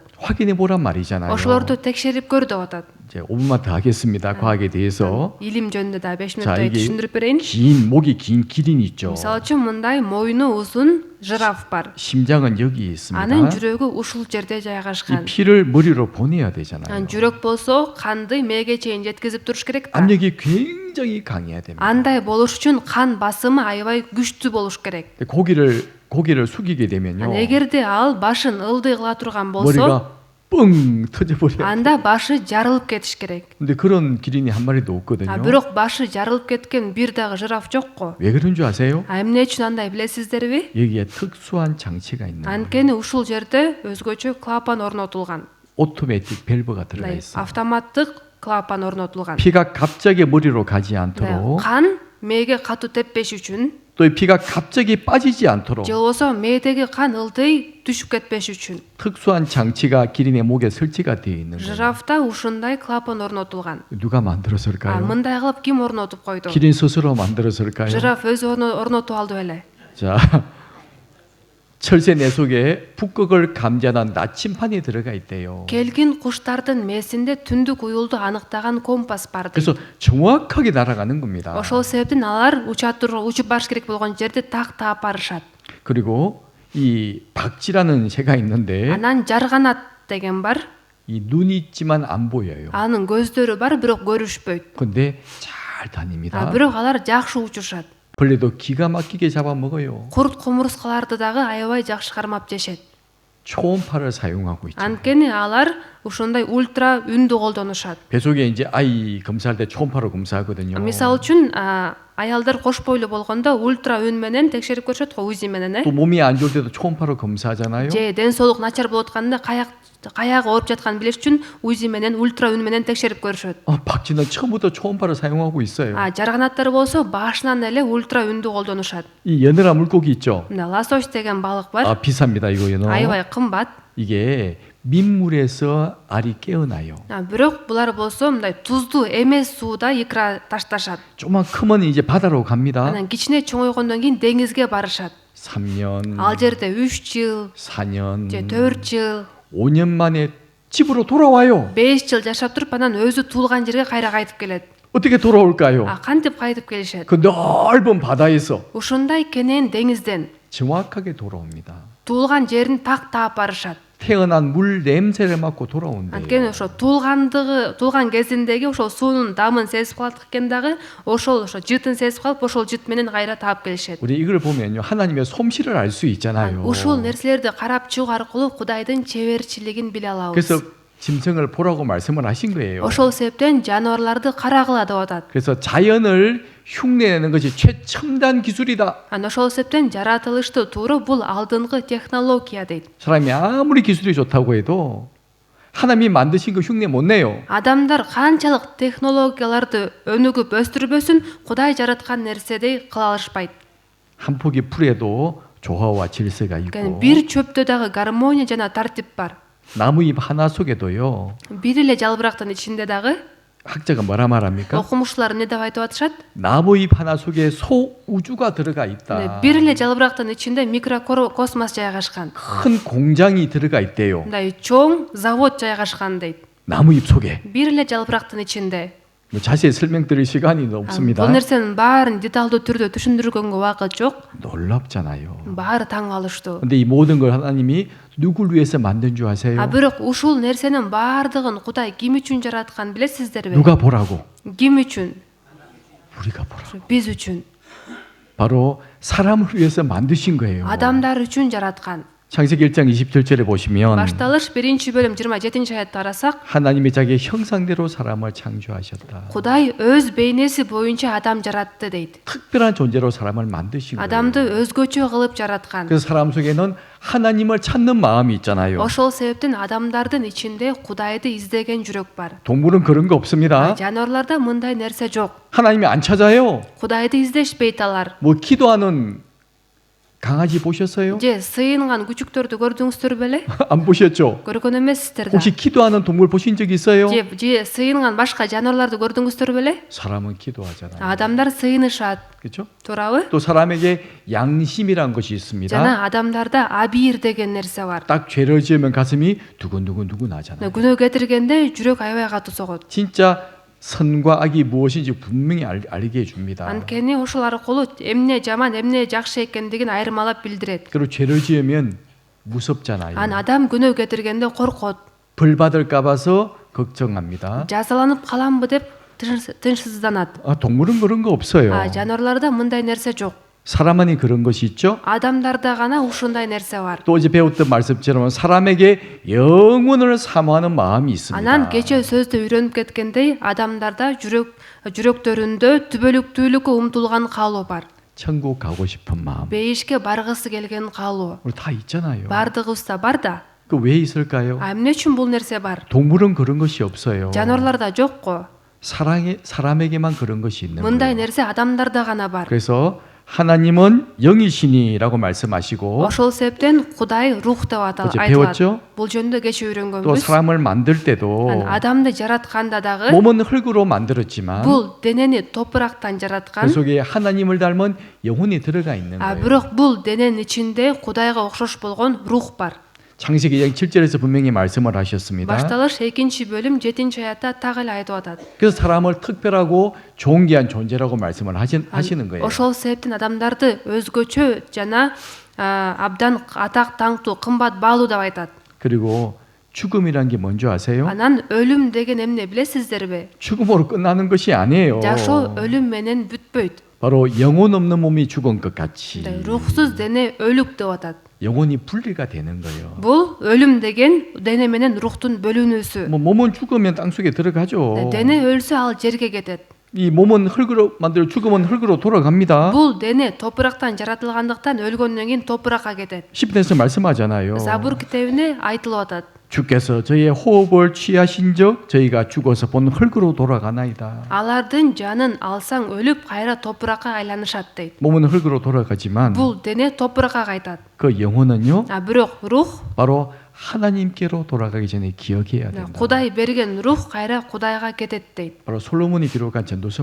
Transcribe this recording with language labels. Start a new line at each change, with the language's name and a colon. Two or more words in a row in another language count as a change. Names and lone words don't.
Korean: 확인해 보란 말이잖아요.
Kyrgyz: Ошолорду текшерип көр деп атат.
Korean: 이제 5분만 더 하겠습니다. 과학에 대해서.
Kyrgyz: Илим жөнүндө да 5
Korean: 자,
Kyrgyz: мүнөттөй
Korean: 이게
Kyrgyz: түшүндүрүп берейин.
Korean: 긴 목이 긴 기린 있죠.
Kyrgyz: Мисалы үчүн мындай моюну узун жираф бар.
Korean: 심장은 여기 있습니다.
Kyrgyz: Анын жүрөгү ушул жерде
Korean: 이
Kyrgyz: жайгашкан.
Korean: 피를 머리로 보내야 되잖아요.
Kyrgyz: жүрөк болсо канды мээге чейин жеткизип туруш керек да.
Korean: 압력이 굉장히 강해야 됩니다.
Kyrgyz: Андай болуш үчүн кан басымы аябай күчтүү болуш керек.
Korean: 근데 고개를 숙이게 되면요.
Kyrgyz: эгерде ал башын ылдый кыла турган болсо,
Korean: 머리가 뻥 터져버려요.
Kyrgyz: анда башы жарылып кетиш керек.
Korean: 근데 그런 기린이 한 마리도 없거든요.
Kyrgyz: бирок башы жарылып кеткен бир дагы жираф жокко.
Korean: 왜 그런 줄 아세요?
Kyrgyz: Эмне үчүн андай билесиздерби?
Korean: 여기에 특수한 장치가 있는 거예요.
Kyrgyz: Анткени ушул жерде өзгөчө клапан орнотулган.
Korean: 오토매틱 밸브가 들어가 있어요.
Kyrgyz: автоматтык клапан орнотулган.
Korean: 피가 갑자기 머리로 가지 않도록
Kyrgyz: кан мээге катуу теппеш үчүн,
Korean: 또 이 피가 갑자기 빠지지 않도록
Kyrgyz: же болбосо мээдеги кан ылдый түшүп кетпеш үчүн
Korean: 특수한 장치가 기린의 목에 설치가 되어 있는 거예요.
Kyrgyz: жирафта ушундай клапан орнотулган.
Korean: 누가 만들었을까요?
Kyrgyz: мындай кылып ким орнотуп койду?
Korean: 기린 스스로 만들었을까요?
Kyrgyz: жираф өзү орнотуп алды беле.
Korean: 자, 철새 내 속에 북극을 감지하는 나침판이 들어가 있대요.
Kyrgyz: келгин куштардын мээсинде түндүк уюлду аныктаган компас бар дейт.
Korean: 그래서 정확하게 날아가는 겁니다.
Kyrgyz: ошол себептен алар учуп барыш керек болгон жерди так таап барышат.
Korean: 그리고 이 박쥐라는 새가 있는데
Kyrgyz: анан жарганат деген бар.
Korean: 이 눈이 있지만 안 보여요.
Kyrgyz: анын көздөрү бар, бирок көрүшпөйт.
Korean: 근데 잘 다닙니다.
Kyrgyz: бирок алар жакшы учушат.
Korean: 벌레도 기가 막히게 잡아먹어요.
Kyrgyz: курт кумурскаларды дагы аябай жакшы кармап жешет.
Korean: 초음파를 사용하고 있죠.
Kyrgyz: анткени алар ушундай ультра үндү колдонушат.
Korean: 배 속에 이제 아이 검사할 때 초음파로 검사하거든요.
Kyrgyz: мисалы үчүн аялдар кош бойлуу болгондо ультра үн менен текшерип көрүшөт го, УЗИ менен
Korean: 또 몸이 안 좋을 때도 초음파로 검사하잖아요.
Kyrgyz: же ден соолук начар болуп атканда каягы ооруп жатканын билиш үчүн УЗИ менен ультра үн менен текшерип көрүшөт.
Korean: 박쥐는 처음부터 초음파를 사용하고 있어요.
Kyrgyz: Жарганаттар болсо башынан эле ультра үндү колдонушат.
Korean: 이 연어라 물고기 있죠.
Kyrgyz: Мына лосось деген балык бар.
Korean: 비쌉니다 이거 연어.
Kyrgyz: Аябай кымбат.
Korean: 이게 민물에서 알이 깨어나요.
Kyrgyz: Бирок булар болсо мындай туздуу эмес сууда икра ташташат.
Korean: 조만 크면 이제 바다로 갑니다.
Kyrgyz: Анан кичине чоңойгондон кийин деңизге барышат.
Korean: 3년,
Kyrgyz: Ал жерде 3 жыл,
Korean: 4년,
Kyrgyz: же 4 жыл,
Korean: 5년 만에 집으로 돌아와요.
Kyrgyz: 5 жыл жашап туруп анан өзү туулган жерге кайра кайтып келет.
Korean: 어떻게 돌아올까요?
Kyrgyz: Кантип кайтып келишет?
Korean: 그 넓은 바다에서
Kyrgyz: Ушундай кенен деңизден
Korean: 정확하게 돌아옵니다.
Kyrgyz: туулган жерин так таап барышат.
Korean: 태어난 물 냄새를 맡고 돌아온대요.
Kyrgyz: Анткени ошо туулган кезиндеги ошол суунун дамын сезип калат экен дагы, ошол жытын сезип калып, ошол жыт менен кайра таап келишет.
Korean: 우리 이걸 보면요, 하나님의 솜씨를 알 수 있잖아요.
Kyrgyz: Ушул нерселерди карап чыгуу аркылуу Кудайдын чеберчилигин биле алабыз.
Korean: 그래서 짐승을 보라고 말씀을 하신 거예요.
Kyrgyz: ошол себептен жаныбарларды карагыла деп атат.
Korean: 그래서 자연을 흉내내는 것이 최첨단 기술이다.
Kyrgyz: Ошол себептен жаратылышты тууруу бул алдыңкы технология дейт.
Korean: 사람이 아무리 기술이 좋다고 해도 하나님이 만드신 거 흉내 못 내요.
Kyrgyz: Адамдар канчалык технологияларды өнүгүп өстүрбөсүн, Кудай жараткан нерседей кыла алышпайт.
Korean: 한 포기 풀에도 조화와 질서가 있고
Kyrgyz: Бир чөптө дагы гармония жана тартип бар.
Korean: 나무 잎 하나 속에도요.
Kyrgyz: Бир эле жалбырактын ичинде дагы
Korean: 학자가 뭐라 말합니까?
Kyrgyz: окумуштуулар эмне деп айтып атышат?
Korean: 나무 잎 하나 속에 소우주가 들어가 있다.
Kyrgyz: Бир эле жалбырактын ичинде микрокосмос жайгашкан.
Korean: 큰 공장이 들어가 있대요.
Kyrgyz: Мындай чоң завод жайгашкан дейт.
Korean: 나무 잎 속에.
Kyrgyz: Бир эле жалбырактын ичинде.
Korean: 뭐 자세히 설명드릴 시간이 없습니다.
Kyrgyz: Бул нерсенин баарын деталдуу түрдө түшүндүргөнгө убакыт жок.
Korean: 놀랍잖아요.
Kyrgyz: Баары таң калыштуу.
Korean: 근데 이 모든 걸 하나님이 누굴 위해서 만든 줄 아세요?
Kyrgyz: Бирок ушул нерсенин баардыгын Кудай ким үчүн жаратканын билесиздерби?
Korean: 누가 보라고?
Kyrgyz: Ким үчүн?
Korean: 우리가 보라고.
Kyrgyz: Биз үчүн.
Korean: 바로 사람을 위해서 만드신 거예요.
Kyrgyz: Адамдар үчүн жараткан.
Korean: 창세기 1장 27절에 보시면
Kyrgyz: Башталыш 1-бөлүм 27-аятты карасак,
Korean: 하나님이 자기의 형상대로 사람을 창조하셨다.
Kyrgyz: Кудай өз бейнеси боюнча адам жаратты дейт.
Korean: 특별한 존재로 사람을 만드신 거예요.
Kyrgyz: Адамды өзгөчө кылып жараткан.
Korean: 그래서 사람 속에는 하나님을 찾는 마음이 있잖아요.
Kyrgyz: Ошол себептен адамдардын ичинде Кудайды издеген жүрөк бар.
Korean: 동물은 그런 거 없습니다.
Kyrgyz: Жануарларда мындай нерсе жок.
Korean: 하나님이 안 찾아요.
Kyrgyz: Кудайды издешпейт алар.
Korean: 뭐 기도하는 강아지 보셨어요?
Kyrgyz: Же сыйынган күчүктөрдү көрдүңүздөр беле?
Korean: 안 보셨죠?
Kyrgyz: Көргөн эмессиздер да.
Korean: 혹시 기도하는 동물 보신 적 있어요?
Kyrgyz: Же сыйынган башка жануарларды көрдүңүздөр беле?
Korean: 사람은 기도하잖아요.
Kyrgyz: Адамдар сыйынышат.
Korean: 그렇죠?
Kyrgyz: Туурабы?
Korean: 또 사람에게 양심이란 것이 있습니다.
Kyrgyz: Жана адамдарда абийир деген нерсе бар.
Korean: 딱 죄를 지으면 가슴이 두근두근 하잖아요.
Kyrgyz: күнөө кетиргенде жүрөк аябай катуу согот.
Korean: 진짜 선과 악이 무엇인지 분명히 알게 해줍니다.
Kyrgyz: Анткени ошол аркылуу эмне жаман, эмне жакшы экендигин айырмалап билдирет.
Korean: 그리고 죄를 지으면 무섭잖아요.
Kyrgyz: Адам күнөө кетиргенде коркот.
Korean: 벌 받을까 봐서 걱정합니다.
Kyrgyz: Жазаланып каламбы деп тынчсызданат.
Korean: 동물은 그런 거 없어요.
Kyrgyz: Жануарларда мындай нерсе жок.
Korean: 사람만이 그런 것이 있죠.
Kyrgyz: Адамдарда гана ушундай нерсе бар.
Korean: 또 어제 배웠던 말씀처럼 사람에게 영원을 사모하는 마음이 있습니다.
Kyrgyz: Анан кечээ сөздө үйрөнүп кеткендей, адамдарда жүрөктөрүндө түбөлүктүүлүккө умтулган каалоо бар.
Korean: 천국 가고 싶은 마음.
Kyrgyz: Бейишке баргысы келген каалоо.
Korean: 우리 다 있잖아요.
Kyrgyz: Бардыгыбызда бар да.
Korean: 그 왜 있을까요?
Kyrgyz: Эмне үчүн бул нерсе бар?
Korean: 동물은 그런 것이 없어요.
Kyrgyz: Жануарларда жокко.
Korean: 사람에게만 그런 것이 있는
Kyrgyz: мындай
Korean: 거예요.
Kyrgyz: нерсе адамдарда гана бар.
Korean: 그래서 하나님은 영이시니라고 말씀하시고
Kyrgyz: ошол себептен Кудай рух деп
Korean: 어제
Kyrgyz: айтылат.
Korean: 배웠죠?
Kyrgyz: Бул жөнүндө кечээ
Korean: 또
Kyrgyz: үйрөнгөнбүз.
Korean: 사람을 만들 때도
Kyrgyz: адамды жаратканда дагы
Korean: 몸은 흙으로 만들었지만
Kyrgyz: бул денени топурактан
Korean: 그
Kyrgyz: жараткан.
Korean: 속에 하나님을 닮은 영혼이 들어가 있는 거예요.
Kyrgyz: бирок бул дененин ичинде Кудайга окшош болгон рух бар.
Korean: 창세기 2장 7절에서 분명히 말씀을 하셨습니다.
Kyrgyz: Башталыш 2-бөлүм 7-аятта так эле айтып атат.
Korean: 그래서 사람을 특별하고 존귀한 존재라고 말씀을 하시는 거예요.
Kyrgyz: ошол себептен адамдарды өзгөчө жана абдан атак таңктуу, кымбат баалуу деп айтат.
Korean: 그리고 죽음이란 게 뭔지 아세요?
Kyrgyz: Анан өлүм деген эмне билесиздерби?
Korean: 죽음으로 끝나는 것이 아니에요.
Kyrgyz: Жашоо өлүм менен бүтпөйт.
Korean: 바로 영혼 없는 몸이 죽은 것 같이
Kyrgyz: Рухсуз дене өлүк деп атат.
Korean: 영혼이 분리가 되는 거예요.
Kyrgyz: Бул өлүм деген дене менен рухтун бөлүнүүсү.
Korean: 뭐 몸은 죽으면 땅 속에 들어가죠.
Kyrgyz: Дене өлсө ал жерге кетет.
Korean: 이 몸은 흙으로 만들어 죽음은 흙으로 돌아갑니다.
Kyrgyz: Бул дене топурактан жаратылгандыктан өлгөндөн кийин топуракка кетет.
Korean: 시편에서 말씀하잖아요.
Kyrgyz: Забур китебинде айтылып атат.
Korean: 주께서 저희의 호흡을 취하신 적 저희가 죽어서 본 흙으로 돌아가나이다.
Kyrgyz: Алардын жанын алсаң өлүп кайра топуракка айланышат дейт.
Korean: 몸은 흙으로 돌아가지만
Kyrgyz: Бул дене топуракка кайтат.
Korean: 그 영혼은요
Kyrgyz: Бирок рух
Korean: 바로 하나님께로 돌아가기 전에 기억해야 된다.
Kyrgyz: Кудай берген рух кайра Кудайга кетет deyт.
Korean: 바로 솔로몬이 기록한 전도서